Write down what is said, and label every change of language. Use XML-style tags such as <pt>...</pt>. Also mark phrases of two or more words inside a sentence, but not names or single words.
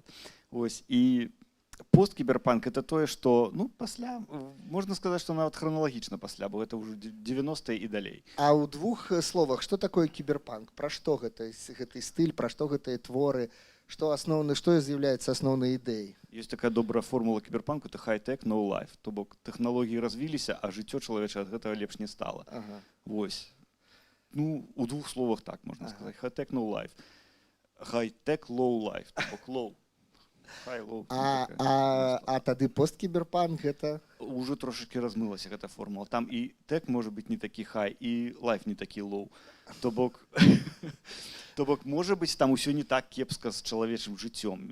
<be>І посткіберпанк — это тое, што, пасля, можна сказаць, што нават храналагічна пасля, бо гэта ўжо 90-е і далей. А ў двух словах, што такое кіберпанк? Пра што гэты стыль, пра што гэтыя творы, што з'яўляецца асноўнай ідэяй? Ёсць такая добрая формула кіберпанку — это</be> <en>high-tech, no life.</en> <be>То бок тэхналогіі развіліся, а жыццё чалавечае ад гэтага лепш не стала. У двух словах так можна сказаць.</be> <en>High-tech, no life. High-tech, low life.</en> <be>То бок low. А тады посткіберпанк гэта? Ужо трошачкі размылася гэта формула. Там і тэк можа быць не такі хай, і лайф не такі лоу. То бок можа быць, там усё не так кепска з чалавечым жыццём.</be>